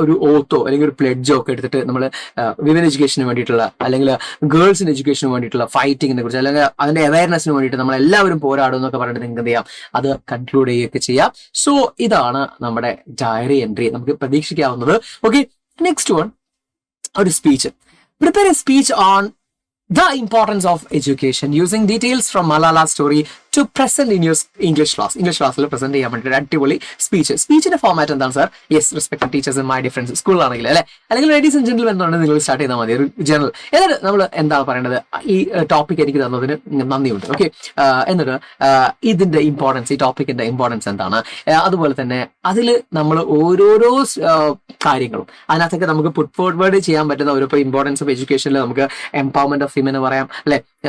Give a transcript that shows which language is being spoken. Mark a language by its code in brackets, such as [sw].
[ml] ഒരു ഓത്തോ അല്ലെങ്കിൽ ഒരു പ്ലെഡ്ജോ ഒക്കെ എടുത്തിട്ട് നമ്മൾ വിമൻ എഡ്യൂക്കേഷന് വേണ്ടിയിട്ടുള്ള അല്ലെങ്കിൽ ഗേൾസിന്റെ എഡ്യൂക്കേഷന് വേണ്ടിയിട്ടുള്ള ഫൈറ്റിങ്ങിനെ കുറിച്ച് അല്ലെങ്കിൽ അതിന്റെ അവയർനെസ്സിന് വേണ്ടിയിട്ട് നമ്മൾ എല്ലാവരും പോരാടും എന്നൊക്കെ പറഞ്ഞിട്ട് നിങ്ങൾക്ക് എന്ത് ചെയ്യാം? അത് കൺക്ലൂഡ് ചെയ്യുകയൊക്കെ ചെയ്യാം. സോ ഇതാണ് നമ്മുടെ ഡയറി എൻട്രി നമുക്ക് പ്രതീക്ഷിക്കാവുന്നത്. ഓക്കെ, നെക്സ്റ്റ് വൺ, ഒരു speech. [en] prepare a speech on the importance of education using details from Malala's story to present in your English ക്ലാസ്സിൽ [ml] പ്രസന്റ് ചെയ്യാൻ വേണ്ടി ഒരു അടിപൊളി സ്പീച്ചിന്റെ ഫോമാറ്റ് എന്താണ് sir? Yes, [en] respected teachers my difference [ml] സ്കൂളിലാണെങ്കിൽ അല്ലെ, അല്ലെങ്കിൽ [en] ladies and gentlemen [ml] എന്നുണ്ടെങ്കിൽ നിങ്ങൾ സ്റ്റാർട്ട് ചെയ്താൽ മതി ഒരു ജേണൽ. എന്നിട്ട് നമ്മൾ എന്താണ് പറയേണ്ടത്? ഈ ടോപ്പിക് എനിക്ക് തന്നതിന് നന്ദിയുണ്ട്. ഓക്കെ, എന്നിട്ട് ഇതിന്റെ ഇമ്പോർട്ടൻസ്, ഈ ടോപ്പിക്കിന്റെ ഇമ്പോർട്ടൻസ് എന്താണ്, അതുപോലെ തന്നെ അതിൽ നമ്മൾ ഓരോരോ കാര്യങ്ങളും അതിനകത്തൊക്കെ നമുക്ക് പുട്ട് ഫോർവേഡ് ചെയ്യാൻ പറ്റുന്ന ഒരു [en] importance of എഡ്യൂക്കേഷനിൽ [ml] നമുക്ക് [en] empowerment of women [ml] പറയാം അല്ലെ.